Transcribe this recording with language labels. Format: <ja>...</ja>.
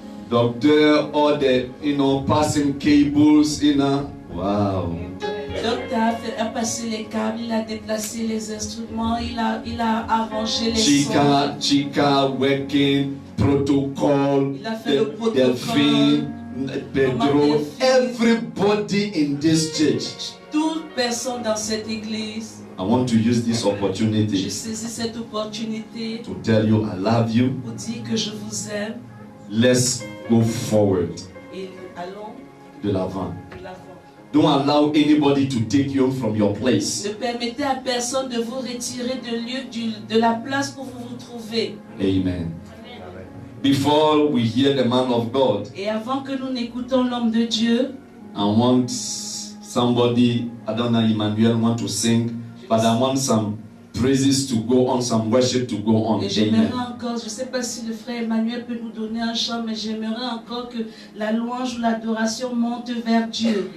<en>Docteur, all the, passing cables, wow.</en> <fr>Le docteur a passé les câbles, il a déplacé les instruments, il a arrangé les sons.</fr> <en>Chica working, protocol,</en> <fr>Il a fait le protocole.</fr> <en>Delphine, Pedro, everybody in this church.</en> <fr>Toute personne dans cette église,</fr> <en>I want to use this</en> <fr>je</fr> <en>opportunity</en> <fr>saisis cette opportunité</fr> <en>to tell you I love you.</en> <fr>pour dire que je vous aime</fr> <en>Let's go forward.</en> <fr>et allons De l'avant. de l'avant.</fr> <en>Don't allow anybody to take you from your place.</en> <fr>Ne permettez à personne de vous retirer de la place où vous vous trouvez. Amen.</fr> <en>Before we hear the man of God,</en> <fr>Et avant que nous n'écoutons l'homme de Dieu,</fr> <en>I want somebody, I don't know, Emmanuel want to sing, but I want some praises to go on, some worship to go on.</en> <fr>et j'aimerais Amen. encore, je ne sais pas si le frère Emmanuel peut nous donner un chant, mais j'aimerais encore que la louange ou l'adoration monte vers Dieu.</fr>